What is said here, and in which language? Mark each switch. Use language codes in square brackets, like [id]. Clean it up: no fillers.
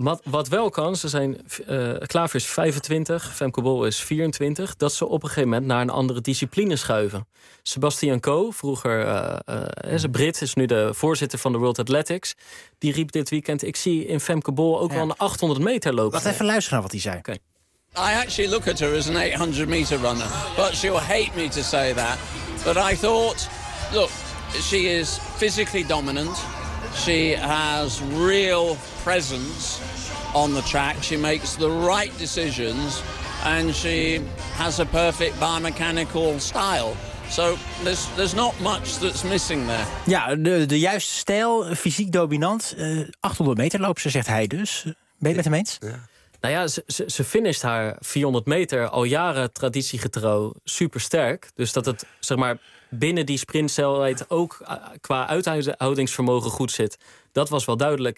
[nl] Wat wel kan, ze zijn Klaver is 25, Femke Bol is 24... dat ze op een gegeven moment naar een andere discipline schuiven. Sebastian Coe, vroeger Brit, is nu de voorzitter van de World Athletics. Die riep dit weekend, ik zie in Femke Bol ook wel een 800 meter lopen. Laat even luisteren naar wat hij zei. [en] Okay. I actually look at her as an 800 meter runner. But she'll hate me to say that. But I thought, look, she is physically dominant... She has real presence on the track. She makes the right decisions and she has a perfect biomechanical style. So there's not much that's missing there. [nl] Ja, de juiste stijl, fysiek dominant. 800 meter loopt ze, zegt hij dus. Ben je met hem eens? Ja. Nou ja, ze finisht haar 400 meter al jaren traditiegetrouw supersterk. Dus dat het, zeg maar, binnen die sprintcelheid ook qua uithoudingsvermogen goed zit. Dat was wel duidelijk.